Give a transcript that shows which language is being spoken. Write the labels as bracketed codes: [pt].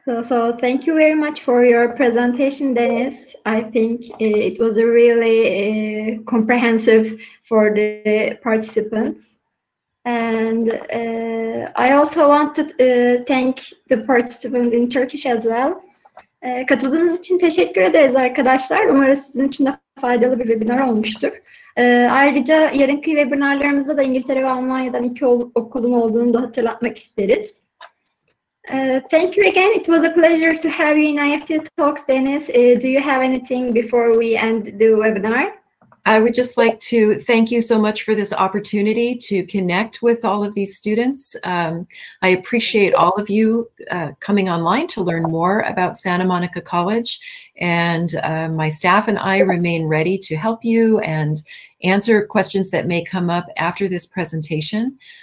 [en] So thank you very much for your presentation, Dennis. I think it was a really comprehensive for the participants. And I also want to thank the participants in Turkish as well. [tr] Katıldığınız için teşekkür ederiz arkadaşlar. Umarım sizin için de faydalı bir webinar olmuştur. Ayrıca yarınki webinarlarımızda da İngiltere ve Almanya'dan 2 okulun olduğunu da hatırlatmak isteriz. [en] Thank you again. It was a pleasure to have you in IEFT Talks, Dennis. Do you have anything before we end the webinar? I would just like to thank you so much for this opportunity to connect with all of these students. I appreciate all of you coming online to learn more about Santa Monica College, and my staff and I remain ready to help you and answer questions that may come up after this presentation.